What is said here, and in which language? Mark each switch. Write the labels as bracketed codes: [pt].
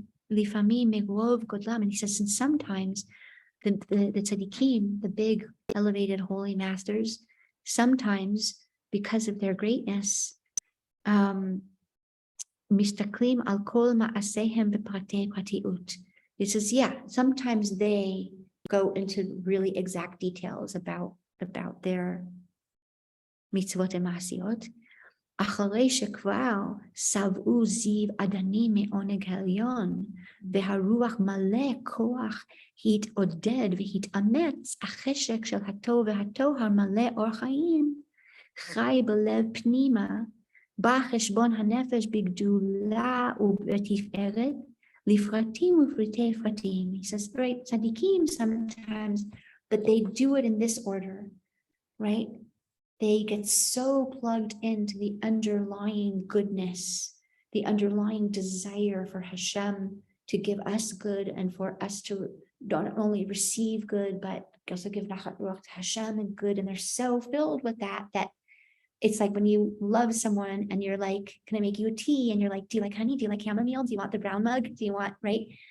[he] Lifamim merov godlam, [en] and he says, and sometimes the tzaddikim, the big elevated holy masters, sometimes because of their greatness, [he] mistaklim al kol ma'asehem b'pratei pratiut. [en] He says, yeah, sometimes they go into really exact details about their mitzvot and ma'asiot. [he] אחרי שכבר שבעו זיו אדנים מעונג העליון, והרוח מלא כוח התעודד והתאמץ, החשק של הטוב והטוהר מלא אור חיים, חי בלב פנימה, בא חשבון הנפש בגדולה ובתפארת, לפרטים ופרטי פרטים. [en] He says, right, tzaddikim sometimes, but they do it in this order, right? They get so plugged into the underlying goodness, the underlying desire for Hashem to give us good and for us to not only receive good, but also give Nachat Ruach to Hashem and good. And they're so filled with that it's like when you love someone and you're like, can I make you a tea? And you're like, do you like honey? Do you like chamomile? Do you want the brown mug? Do you want, right?